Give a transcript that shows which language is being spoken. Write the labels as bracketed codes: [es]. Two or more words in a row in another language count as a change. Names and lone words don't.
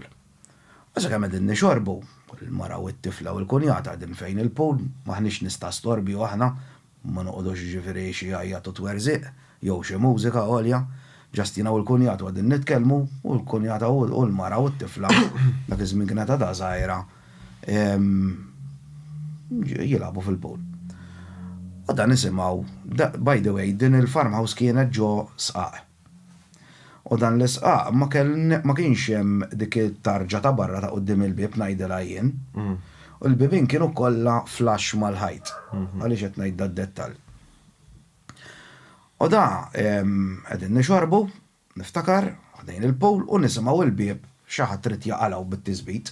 [mt] Għaxa kemm qegħdin nixorbu, il-mara u t-tifla u l-kunjata qegħdin fejn il-pool, maħniex nista' storbi u aħna ma noqogħdux ġifieri xi għajjat u twerżiq jew xi mużika għolja, ġastina u l-kunjata għedin nitkellmu u l-kunjata u l-mara u t-tifla dak iż-żmien kienet għadha żgħira jilagħbu fil-pool. U dan nisimgħu, [en] by the way, [mt] din il-farmhouse kienet ġo Sqaq. U dan l-isqaq ma kienx hemm dik it-tarġa ta' barra ta' qudiem il-bib ngħidilha jien. U l-bibin kienu kollha flash mal-ħajt. Għaliex qed ngħid d-dettall. U da qegħdin nixorbu, niftakar, għadajn il-pool u nisimgħu il-bib xi ħadd trid jaqalgħu bit-tiżbit.